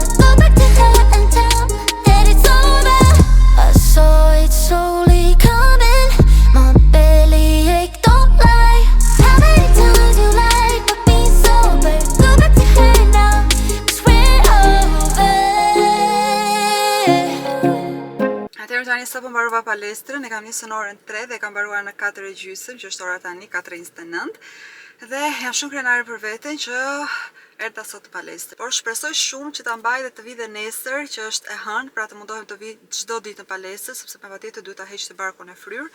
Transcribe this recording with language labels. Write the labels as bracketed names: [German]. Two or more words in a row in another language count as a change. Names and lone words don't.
[English] Go back to her and tell that it's over. I saw it slowly coming. My belly ache, don't lie. How many times you lied about being sober? Go back to her now, 'cause we're over. [Albanian] Atëherë tani sapo mbarova palestrën, e kam nisur në orën 3 dhe e kam mbaruar në 4:30, që është ora tani 4:29. Dhe jam shumë krenare për veten që erdha sot në palestër. Por shpresoj shumë që ta mbaj dhe të vi dhe nesër, që është e hënë, pra të mundohem të vi çdo ditë në palestër, sepse patjetër duhet ta heq të barkun e fryrë.